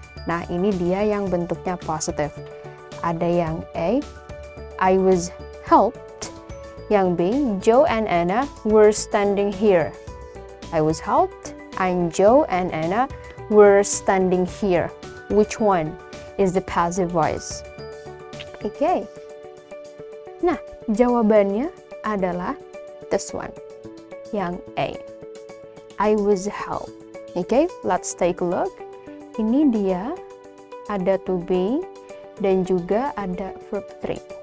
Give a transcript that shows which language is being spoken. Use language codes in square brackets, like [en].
[id] Nah, ini dia yang bentuknya positive. Ada yang A, [en] I was helped. [id] Yang B, [en] Joe and Anna were standing here. I was helped and Joe and Anna were standing here. Which one is the passive voice? Okay. [id] Nah, jawabannya adalah [en] this one, [id] yang A, [en] I was helped. Okay, let's take a look. [id] Ini dia ada to be dan juga ada verb 3.